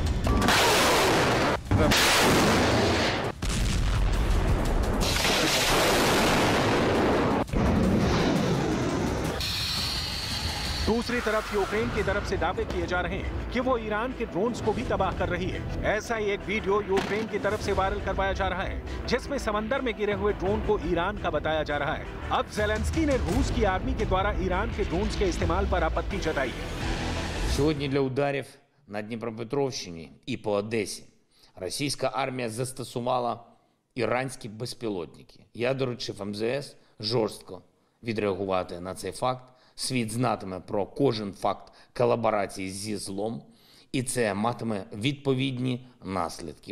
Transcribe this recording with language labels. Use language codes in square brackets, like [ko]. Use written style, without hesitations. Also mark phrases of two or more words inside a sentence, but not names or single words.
[hi] दूसरी तरफ यूक्रेन की तरफ से दावे किए जा रहे हैं कि वो ईरान के ड्रोन्स को भी तबाह कर रही है। ऐसा ही एक वीडियो यूक्रेन की तरफ से वायरल करवाया जा रहा है जिसमें समंदर में गिरे हुए ड्रोन को ईरान का बताया जा रहा है। अब ज़ेलेंस्की ने रूस की आर्मी के द्वारा ईरान के ड्रोन्स के इस्तेमाल पर आपत्ति जताई है। [uk] Сьогодні для ударів на Дніпропетровщині і по Одесі російська армія застосувала іранські безпілотники. Я доручив МЗС жорстко відреагувати на цей факт. Світ знатиме про кожен факт колаборації зі злом, і це матиме відповідні наслідки.